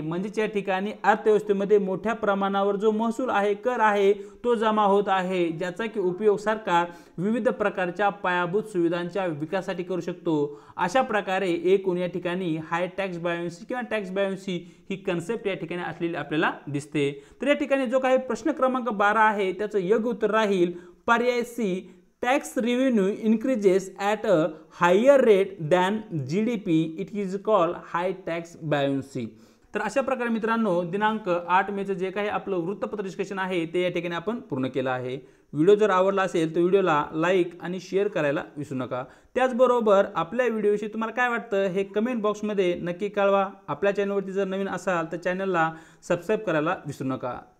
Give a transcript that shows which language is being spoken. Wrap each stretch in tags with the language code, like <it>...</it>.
<mr>म्हणजे या ठिकाणी अर्थव्यवस्थेमध्ये मोठ्या प्रमाणावर जो महसूल आहे, कर आहे तो जमा होत आहे, ज्याचा की उपयोग सरकार विविध प्रकारच्या पायाभूत सुविधांच्या विकासासाठी करू शकतो। अशा प्रकारे एकूण या ठिकाणी हाय टॅक्स बायोन्सी किंवा टॅक्स बायोन्सी ही कन्सेप्ट या ठिकाणी असलेली आपल्याला दिसते। तर या ठिकाणी जो काही प्रश्न क्रमांक 12 आहे त्याचं योग्य उत्तर राहील पर्याय C,</mr> <en>tax revenue increases at a higher rate than GDP, it is called high tax buoyancy।</en> <mr>तर अशा प्रकारे मित्रांनो दिनांक 8 मेचं जे काही आपलं वृत्तपत्र डिस्कशन आहे ते या ठिकाणी आपण पूर्ण केलं आहे। व्हिडिओ जर आवडला असेल तर व्हिडिओला लाईक आणि शेअर करायला विसरू नका। त्याचबरोबर आपल्या व्हिडिओविषयी तुम्हाला काय वाटतं हे कमेंट बॉक्समध्ये नक्की कळवा। आपल्या चॅनलवरती जर नवीन असाल तर चॅनलला सबस्क्राईब करायला विसरू नका।</mr>